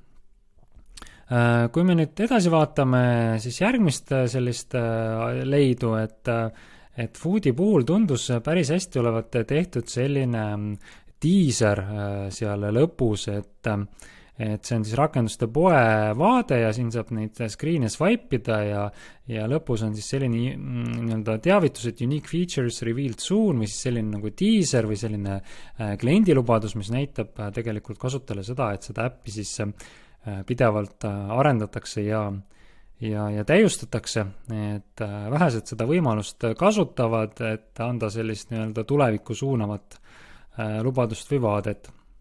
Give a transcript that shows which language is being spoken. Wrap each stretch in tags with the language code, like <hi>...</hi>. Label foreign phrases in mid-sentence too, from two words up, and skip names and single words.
<et>Kui me nüüd edasi vaatame, siis järgmist sellist leidu, et Foodi puhul tundus päris hästi olevat tehtud selline teaser seal lõpus, et see on siis rakenduste poe vaade ja siin saab neid screen'e swipe'ida ja lõpus on siis selline nii-öelda teavitus, et</et> <en>unique features revealed soon</en> <et>või siis selline nagu teaser või selline kliendilubadus, mis näitab tegelikult kasutajale seda, et seda äppi siis pidevalt arendatakse ja täiustatakse, et vähesed seda võimalust kasutavad, et anda sellist nii-öelda tulevikku suunavat lubadust või vaadet.</et>